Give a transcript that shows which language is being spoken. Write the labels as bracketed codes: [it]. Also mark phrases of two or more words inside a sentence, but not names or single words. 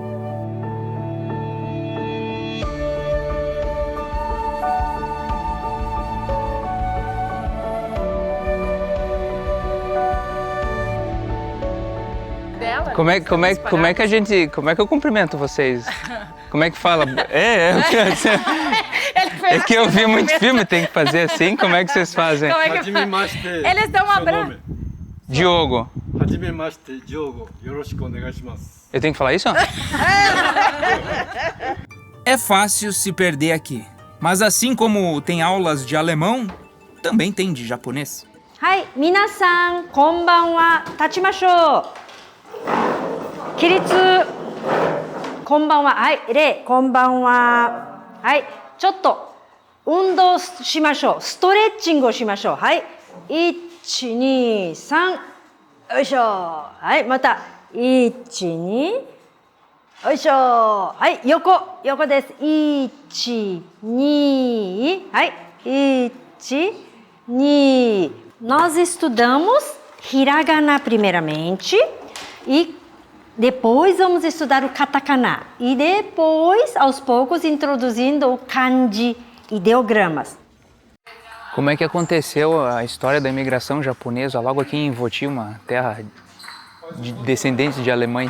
[pt] Como é que eu cumprimento vocês? Como é que fala? É que eu vi muito filme, tem que fazer assim. Como é que vocês fazem? Eles dão um abraço. Diogo. Diogo. [ja] よろしくお願いします. [pt] Eu tenho que falar isso? É fácil se perder aqui, mas assim como tem aulas de alemão, também tem de japonês. [ja] Hai, 皆さん、こんばんは, tachimashou. 起立、こんばんは. はい、礼、こんばんは. はい、ちょっと、運動しましょう. ストレッチをしましょう. はい、1、2、3。よいしょ。はい、また. 1、2。よいしょ. Hai, 横。横です。1、2. はい、1、2. [pt] Nós estudamos hiragana primeiramente e depois vamos estudar o katakana. E depois, aos poucos, introduzindo o kanji, ideogramas. Como é que aconteceu a história da imigração japonesa logo aqui em Voti, uma terra de descendentes de alemães?